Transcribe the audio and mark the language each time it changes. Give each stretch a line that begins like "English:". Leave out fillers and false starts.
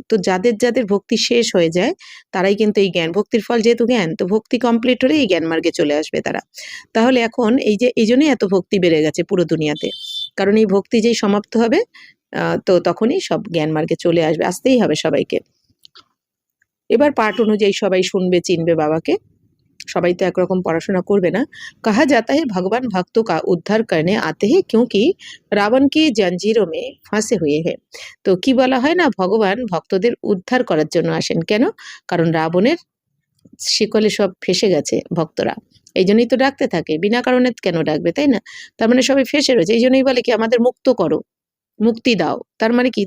Bangla: তো যাদের যাদের ভক্তি শেষ হয়ে যায় তারাই কিন্তু এই জ্ঞান, ভক্তির ফল যেহেতু জ্ঞান, তো ভক্তি কমপ্লিট হলে এই জ্ঞান মার্গে চলে আসবে তারা। তাহলে এখন এই যে এই জন্যই এত ভক্তি বেড়ে গেছে পুরো দুনিয়াতে, কারণ এই ভক্তি যেই সমাপ্ত হবে তো তখনই সব জ্ঞান মার্গে চলে আসবে, আসতেই হবে সবাইকে। এবার পাঠ অনুযায়ী সবাই শুনবে, চিনবে বাবাকে। সবাই তো একরকম পড়াশোনা করবে না।
Hindi: कहा जाता है भगवान भक्तों का उद्धार करने आते हैं क्योंकि রাবণ কি জঞ্জিরো মে ফাঁসে হুয়ে হে।
Bangla: তো কি বলা হয় না, ভগবান ভক্তদের উদ্ধার করার জন্য আসেন। কেন? কারণ রাবণের শিকলে সব ফেসে গেছে ভক্তরা, এই জন্যই তো ডাকতে থাকে, বিনা কারণে কেন ডাকবে, তাই না? তার মানে সবাই ফেসে রয়েছে, এই জন্যই বলে কি আমাদের মুক্ত করো, মুক্তি দাও। তার মানে কি?